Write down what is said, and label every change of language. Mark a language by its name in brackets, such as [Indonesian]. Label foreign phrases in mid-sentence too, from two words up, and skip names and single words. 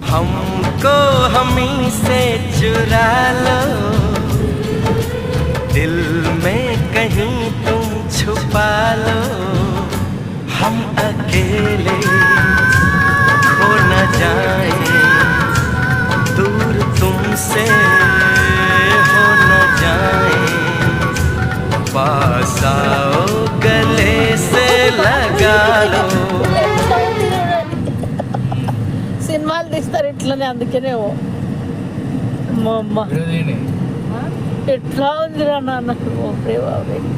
[Hindi] हमको हमी से चुरा लो, दिल में कहीं तुम छुपा लो, हम अकेले खो न जाए, दूर तुमसे हो न जाए, पास आओ गले से लगा लो. [Telugu] సినిమాలు తీస్తారు ఇట్లనే, అందుకనే మా అమ్మ ఎట్లా ఉందిరా నాన్న. ఓకే బాబే